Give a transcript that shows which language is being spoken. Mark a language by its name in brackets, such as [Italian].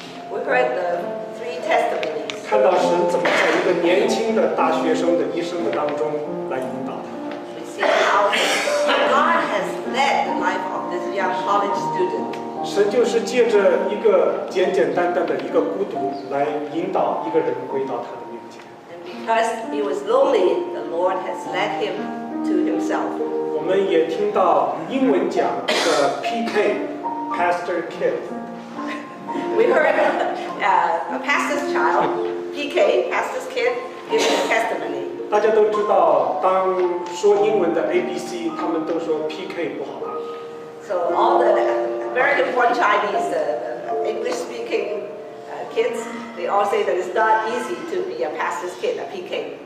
[English] We heard the 3 testimonies. [Chinese] 看到神怎麼在一個年輕的大學生的一生的當中來引導他。 [English] We see how God has led the life of this young college student. [Chinese] 神就是借着一個簡簡單單的一個孤獨來引導一個人回到他的面前。 [English] And because he was lonely, the Lord has led him to himself. [Chinese] 我們也聽到英文講的 PK，Pastor Kid。 [English] We heard a pastor's child, PK, pastor's kid, giving testimony. [Chinese] 大家都知道，當說英文的 ABC， 他們都說 PK 不好拿。 [English] So all the very important Chinese English-speaking kids, they all say that it's not easy to be a pastor's kid, a PK.